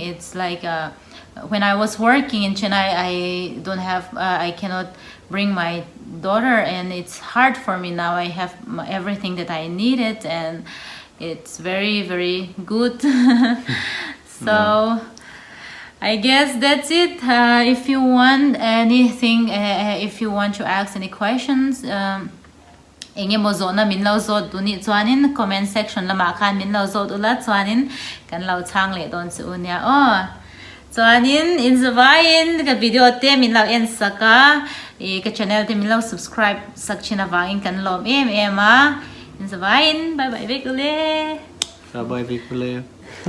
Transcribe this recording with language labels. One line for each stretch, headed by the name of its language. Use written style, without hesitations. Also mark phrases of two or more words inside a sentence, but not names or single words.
English: It's like when I was working in Chennai, I cannot bring my daughter, and it's hard for me now. I have everything that I needed, and it's very, very good. So I guess that's it. If you want anything, if you want to ask any questions,
Mizo: inge mo zo na minlo zo duni chuanin
English: comment section
Mizo: lama khan minlo zo ula chuanin kan lo chang le don chu nia chuanin in zavain ka video te minlo en saka ka channel te minlo subscribe sakchina wangin kan lom em a in zavain
English: bye bye
Mizo: vekule.
English: Bye bye vekule.